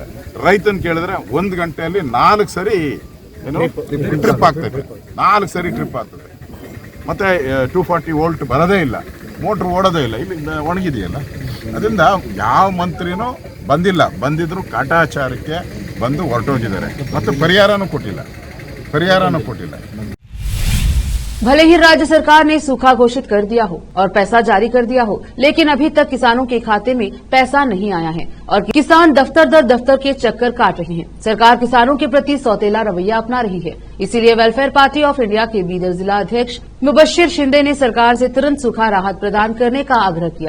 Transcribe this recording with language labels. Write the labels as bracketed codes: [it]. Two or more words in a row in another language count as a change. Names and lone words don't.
[kn] ರೈತನ ಕೇಳಿದ್ರೆ 1 ಗಂಟೆಯಲ್ಲಿ 4 ಸರಿ ಏನು ಟ್ರಿಪ್ ಆಗ್ತದೆ, 4 ಸರಿ ಟ್ರಿಪ್ ಆಗ್ತದೆ। ಮತ್ತೆ 240 ವೋಲ್ಟ್ ಬರೋದೇ ಇಲ್ಲ, ಮೋಟ್ರ್ ಓಡೋದೇ ಇಲ್ಲ, ಇಲ್ಲಿ ಒಣಗಿದೆಯಲ್ಲ। ಅದರಿಂದ ಯಾವ ಮಂತ್ರಿನೂ ಬಂದಿಲ್ಲ, ಬಂದಿದ್ರು ಕಾಟಾಚಾರಕ್ಕೆ ಬಂದು ಹೊರಟೋಗಿದ್ದಾರೆ, ಮತ್ತು ಪರಿಹಾರನೂ ಕೊಟ್ಟಿಲ್ಲ। [hi] भले ही राज्य सरकार ने सूखा घोषित कर दिया हो और पैसा जारी कर दिया हो, लेकिन अभी तक किसानों के खाते में पैसा नहीं आया है और किसान दफ्तर दर दफ्तर के चक्कर काट रहे हैं। सरकार किसानों के प्रति सौतेला रवैया अपना रही है। इसीलिए वेलफेयर पार्टी ऑफ इंडिया के बीदर जिला अध्यक्ष मुबश्शिर शिंदे ने सरकार से तुरंत सूखा राहत प्रदान करने का आग्रह किया।